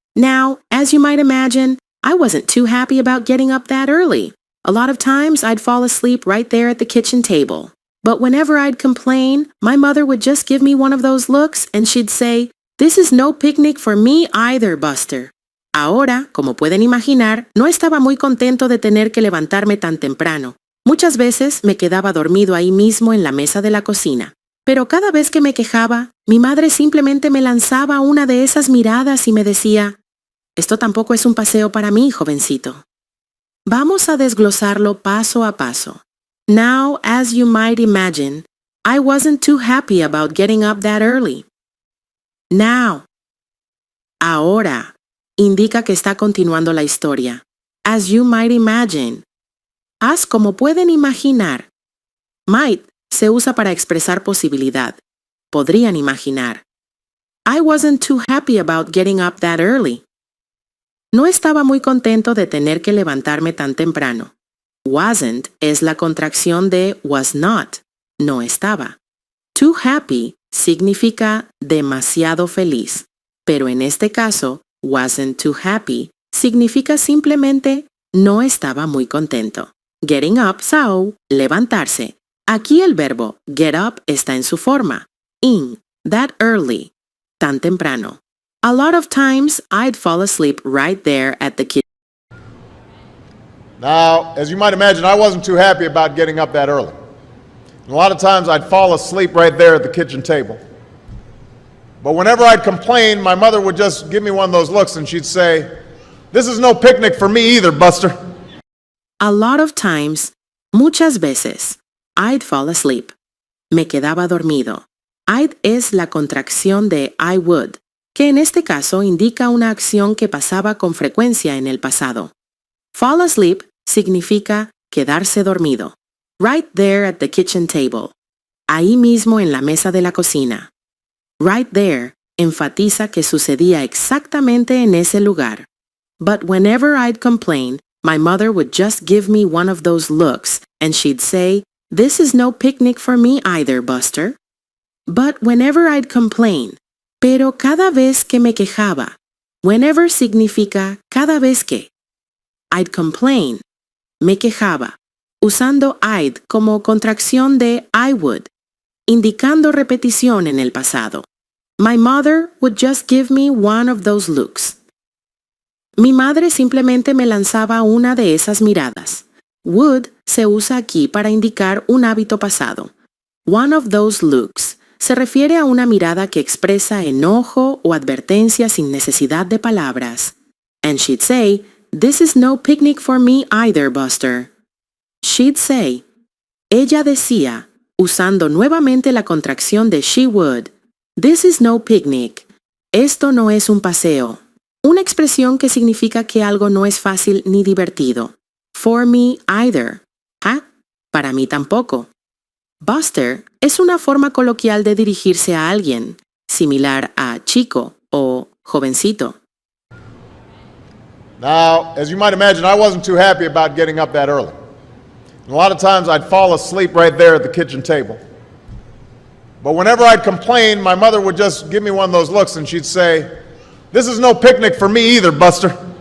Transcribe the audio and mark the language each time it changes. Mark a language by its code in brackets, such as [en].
[en] Now, as you might imagine, I wasn't too happy about getting up that early. A lot of times I'd fall asleep right there at the kitchen table. But whenever I'd complain, my mother would just give me one of those looks and she'd say, "This is no picnic for me either, Buster." [es] Ahora, como pueden imaginar, no estaba muy contento de tener que levantarme tan temprano. Muchas veces me quedaba dormido ahí mismo en la mesa de la cocina. Pero cada vez que me quejaba, mi madre simplemente me lanzaba una de esas miradas y me decía, "Esto tampoco es un paseo para mí, jovencito." Vamos a desglosarlo paso a paso. [en] Now, as you might imagine, I wasn't too happy about getting up that early. [es] Now. Ahora. Indica que está continuando la historia. [en] As you might imagine. [es] As como pueden imaginar. Might se usa para expresar posibilidad. Podrían imaginar. [en] I wasn't too happy about getting up that early. [es] No estaba muy contento de tener que levantarme tan temprano. Wasn't es la contracción de [en] was not. [es] No estaba. [en] Too happy [es] significa demasiado feliz. Pero en este caso, [en] wasn't too happy [es] significa simplemente no estaba muy contento. [en] Getting up, so, [es] levantarse. Aquí el verbo [en] get up [es] está en su forma. [en] In, that early. [es] tan temprano. [en] A lot of times, I'd fall asleep right there at the kitchen. Now, as you might imagine, I wasn't too happy about getting up that early. And a lot of times I'd fall asleep right there at the kitchen table. But whenever I'd complain, my mother would just give me one of those looks and she'd say, "This is no picnic for me either, Buster." A lot of times, [es] muchas veces, [en] I'd fall asleep. [es] Me quedaba dormido. I'd es la contracción de [en] I would, [es] que en este caso indica una acción que pasaba con frecuencia en el pasado. [en] Fall asleep [es] significa quedarse dormido. [en] Right there at the kitchen table. [es] Ahí mismo en la mesa de la cocina. [en] Right there [es] enfatiza que sucedía exactamente en ese lugar. [en] But whenever I'd complain, my mother would just give me one of those looks and she'd say, "This is no picnic for me either, Buster." But whenever I'd complain, [es] pero cada vez que me quejaba. [en] Whenever [es] significa cada vez que. [en] I'd complain, [es] me quejaba, usando I'd como contracción de [en] I would, [es] indicando repetición en el pasado. [en] My mother would just give me one of those looks. [es] Mi madre simplemente me lanzaba una de esas miradas. Would se usa aquí para indicar un hábito pasado. [en] One of those looks [es] se refiere a una mirada que expresa enojo o advertencia sin necesidad de palabras. [en] And she'd say, "This is no picnic for me either, Buster." She'd say. [es] Ella decía, usando nuevamente la contracción de [en] she would, "This is no picnic." [es] Esto no es un paseo. Una expresión que significa que algo no es fácil ni divertido. [en] For me either. [es] Para mí tampoco. Buster es una forma coloquial de dirigirse a alguien, similar a chico o jovencito. [en] Now, as you might imagine, I wasn't too happy about getting up that early. And a lot of times I'd fall asleep right there at the kitchen table. But whenever I'd complain, my mother would just give me one of those looks and she'd say, "This is no picnic for me either, Buster."